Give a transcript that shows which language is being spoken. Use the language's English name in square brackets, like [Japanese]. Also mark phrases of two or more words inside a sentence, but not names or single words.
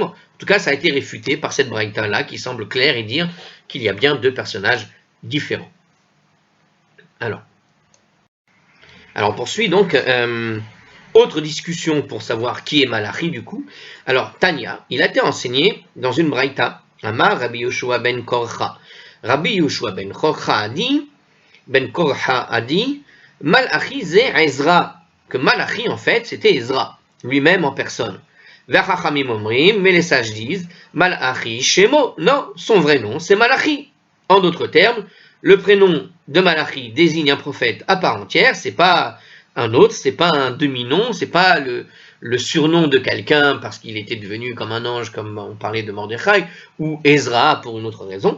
[French] En tout cas, ça a été réfuté par cette braïta-là qui semble claire et dire qu'il y a bien deux personnages différents. Alors on poursuit donc. Autre discussion pour savoir qui est Malachi du coup. Alors, Tanya, il a été enseigné dans une braïta. [Hebrew] אמר רבי יהושע בן קרחה. [French] Rabbi Yoshua ben Korcha a dit, Malachi c'est Ezra. Que Malachi, en fait, c'était Ezra, lui-même en personne. [Hebrew] וחכמים אומרים, [French] mais les sages disent, [Hebrew] מלאכי שמו. [French] Non, son vrai nom, c'est Malachi. En d'autres termes, le prénom de Malachi désigne un prophète à part entière, c'est pas un autre, c'est pas un demi-nom, c'est pas le surnom de quelqu'un parce qu'il était devenu comme un ange, comme on parlait de Mordechai, ou Ezra pour une autre raison.